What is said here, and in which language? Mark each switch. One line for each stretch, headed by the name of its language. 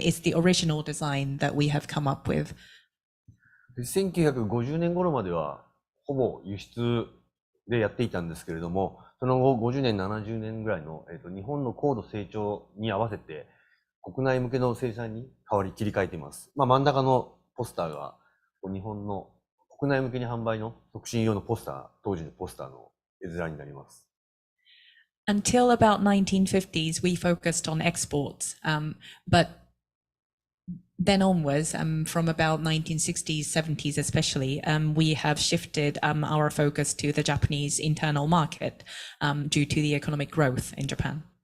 English: It's the original design that we have come up with.
Japanese: 1950年頃まではほぼ輸出でやっていたんですけれども、その後50年、70年ぐらいの、日本の高度成長に合わせて国内向けの生産に切り替えています。真ん中のポスターが日本の国内向けに販売の促進用のポスター、当時のポスターの絵面になります。
English: Until about 1950s, we focused on exports, but then onwards, from about 1960s, 70s especially, we have shifted our focus to the Japanese internal market due to the economic growth in Japan.